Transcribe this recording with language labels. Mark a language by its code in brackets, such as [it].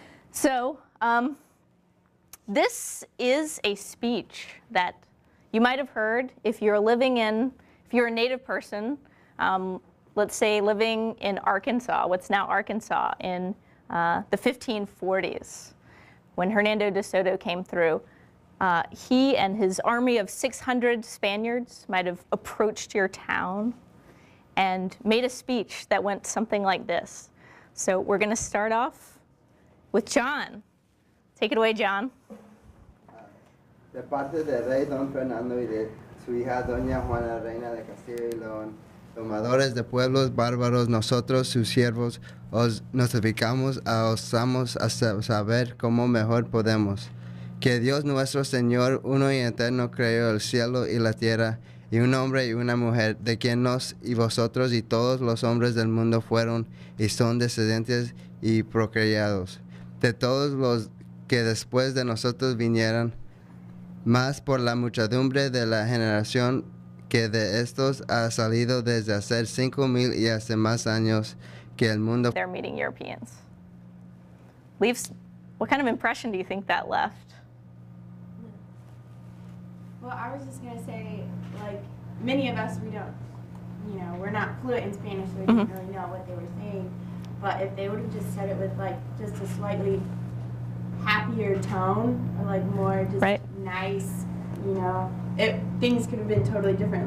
[en] So this is a speech that you might have heard if you're a native person, let's say living in Arkansas, what's now Arkansas, in the 1540s, when Hernando de Soto came through. He and his army of 600 Spaniards might have approached your town and made a speech that went something like this. So we're going to start off with John. Take it away, John. [es] De parte del rey Don Fernando y de su hija Doña Juana, reina de Castilla y León, domadores de pueblos bárbaros, nosotros, sus siervos, os notificamos, osamos a saber cómo mejor podemos. Que Dios nuestro Señor, uno y eterno, creó el cielo y la tierra, y un hombre y una mujer, de quien nos y vosotros y todos los hombres del mundo fueron y son descendientes y procreados. De todos los que después de nosotros vinieran, más por la muchedumbre de la generación que de estos ha salido desde hace 5,000 y hace más años que el mundo. [en] They're meeting Europeans. What kind of impression do you think that left? Well, I was just going to say, like, many of us, we don't, you know, we're not fluent in Spanish, so we didn't really know what they were saying. But if they would have just said it with, like, just a slightly happier tone, or, like, more just nice, you know, things could have been totally different.